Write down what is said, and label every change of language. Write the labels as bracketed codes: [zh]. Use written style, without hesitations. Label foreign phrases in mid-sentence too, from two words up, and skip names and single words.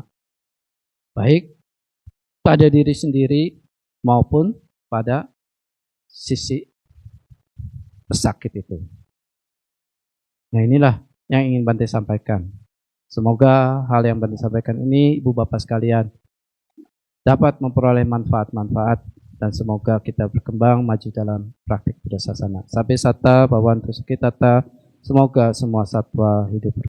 [id] Baik pada diri sendiri maupun pada sisi pesakit itu. Nah inilah yang ingin Bante sampaikan. Semoga hal yang Bante sampaikan ini ibu bapak sekalian dapat memperoleh manfaat-manfaat dan semoga kita berkembang maju dalam praktik Buddha Sasana. [pi] Sabbe satta bhavantu sukhitata. [id] Semoga semua satwa hidup